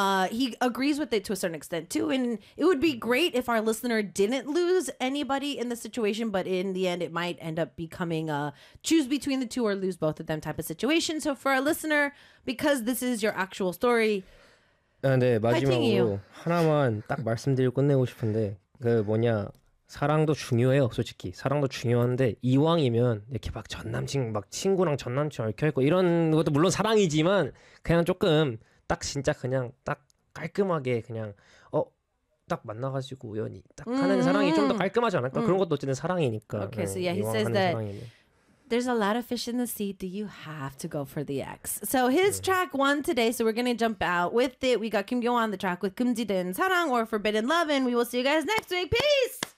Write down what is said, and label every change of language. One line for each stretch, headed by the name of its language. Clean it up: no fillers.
English: He agrees with it to a certain extent too. And it would be great if our listener didn't lose anybody in the situation, but in the end, it might end up becoming a choose between the two or lose both of them type of situation. So for our listener, because this is your actual story,
Korean: 네, 마지막으로 하나만 딱 말씀드리고 끝내고 싶은데. 그 뭐냐 사랑도 중요해요. 솔직히 사랑도 중요한데 이왕이면 이렇게 막 전남친 막 친구랑 전남친 얽혀있고 이런 것도 물론 사랑이지만 그냥 조금 딱 진짜 그냥 딱 깔끔하게 그냥 딱 만나가지고 우연히 딱 하는 사랑이 좀 더 깔끔하지 않을까. 그런 것도 어쨌든 사랑이니까.
English: Okay, so yeah, he says that
Korean: 사랑이네.
English: There's a lot of fish in the sea. Do you have to go for the X? So his track won today, so we're going to jump out with it. We got Kim Kyo on the track with 금지된 사랑 or Forbidden Love, and we will see you guys next week. Peace!